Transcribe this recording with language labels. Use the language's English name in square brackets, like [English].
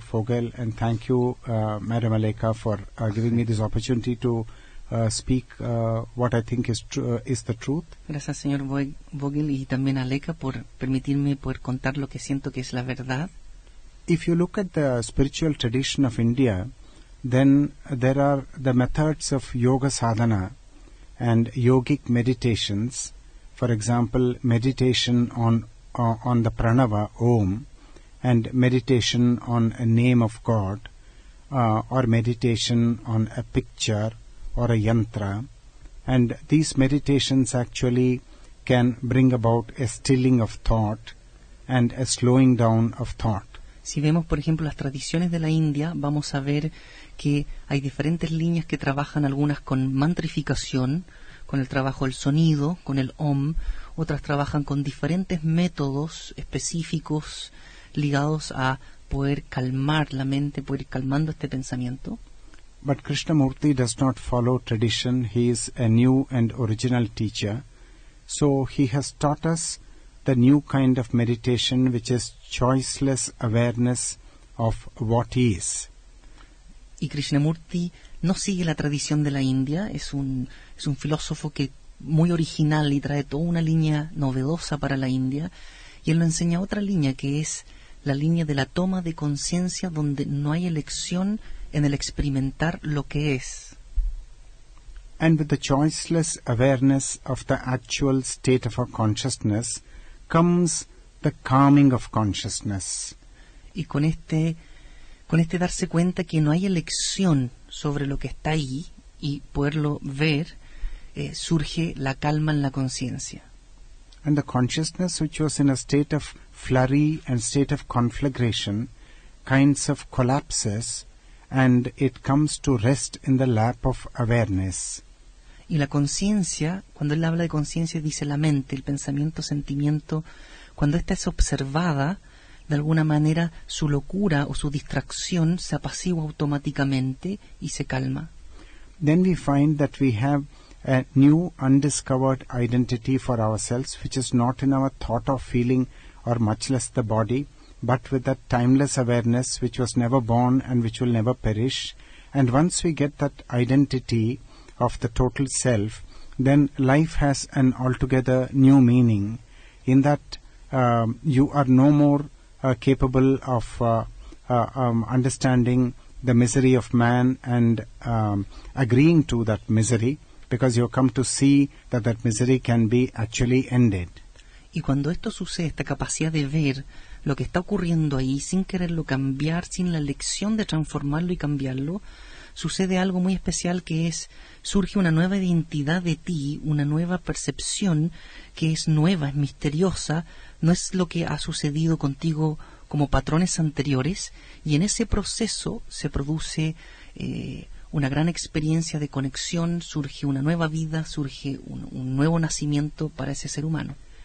[English] Fogel, and thank you, Madam Aleka, for giving me this opportunity to speak what I think is the truth. [Spanish] Gracias, señor Vogel, y también a Aleka por permitirme poder contar lo que siento que es la verdad. [English] If you look at the spiritual tradition of India, then there are the methods of yoga sadhana and yogic meditations. For example, meditation on the pranava Om, and meditation on a name of God, or meditation on a picture or a yantra. And these meditations actually can bring about a stilling of thought and a slowing down of thought. [Spanish] Si vemos, por ejemplo, las tradiciones de la India, vamos a ver que hay diferentes líneas que trabajan, algunas con mantrificación, con el trabajo del sonido, con el Om, otras trabajan con diferentes métodos específicos ligados a poder calmar la mente, poder ir calmando este pensamiento. [English] But Krishnamurti does not follow tradition. He is a new and original teacher. So he has taught us the new kind of meditation, which is choiceless awareness of what is. [Spanish] Y Krishnamurti no sigue la tradición de la India, es un filósofo que muy original y trae toda una línea novedosa para la India, y él nos enseña otra línea que es la línea de la toma de conciencia, donde no hay elección en el experimentar lo que es. [English] And with the choiceless awareness of the actual state of our consciousness comes the calming of consciousness. [Spanish] Y con este darse cuenta que no hay elección sobre lo que está ahí y poderlo ver, surge la calma en la conciencia. [English] And the consciousness, which was in a state of flurry and state of conflagration, kinds of collapses, and it comes to rest in the lap of awareness. [Spanish] Y la conciencia, cuando él habla de conciencia, dice la mente, el pensamiento, sentimiento, cuando ésta es observada, de alguna manera su locura o su distracción se apacigua automáticamente y se calma. [English] Then we find that we have a new undiscovered identity for ourselves, which is not in our thought or feeling or much less the body, but with that timeless awareness which was never born and which will never perish. And once we get that identity of the total self, then life has an altogether new meaning, in that you are no more capable of understanding the misery of man and agreeing to that misery, because you come to see that misery can be actually ended. [Spanish] Y cuando esto sucede, esta capacidad de ver lo que está ocurriendo ahí sin quererlo cambiar, sin la elección de transformarlo y cambiarlo, sucede algo muy especial, que es, surge una nueva identidad de ti, una nueva percepción que es nueva, es misteriosa, no es lo que ha sucedido contigo como patrones anteriores, y en ese proceso se produce una gran experiencia de conexión, surge una nueva vida, surge un nuevo nacimiento para ese ser humano.